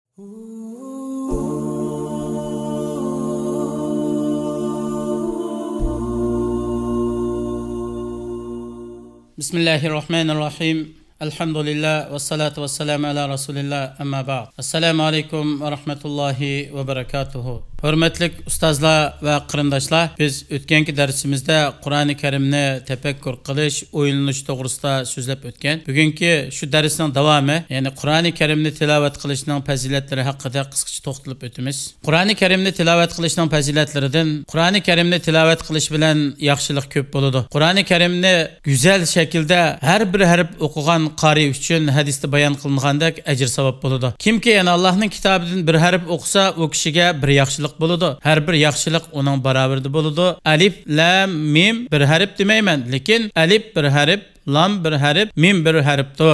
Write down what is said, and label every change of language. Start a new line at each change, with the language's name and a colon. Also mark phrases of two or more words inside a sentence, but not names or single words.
Arabic: Bismillahirrahmanirrahim. الحمد لله والصلاة والسلام على رسول الله أما بعد. السلام عليكم ورحمة الله وبركاته.
Uzbek: Hürmetlik ustazlar ve kırındaşlar, biz ötkenki dersimizde Kur'an-ı Kerimni tefekkür qilish, o'ylanish to'g'risida so'zlab o'tgan. Bugungi shu darsning davomi, ya'ni Kur'an-ı Kerimni tilovat qilishning fazilatlari haqida qisqacha to'xtalib o'tamiz. Kur'an-ı Kerimni tilovat qilishning fazilatlaridan Kur'an-ı Kerimni tilovat qilish bilan yaxshilik ko'p bo'ladi. Kur'an-ı Kerimni go'zal shaklda har bir harf o'qigan qari uchun hadisda bayon qilingandek ajr savob bo'ladi. Kimki yana Allohning kitobidan bir harf o'qisa, u kishiga bir yaxshilik bo'ladi. Har bir yaxshilik uning barobarida bo'ladi. Alif, lam, mim bir harf demayman, lekin alif bir harf, lam bir harf, mim bir harfdir.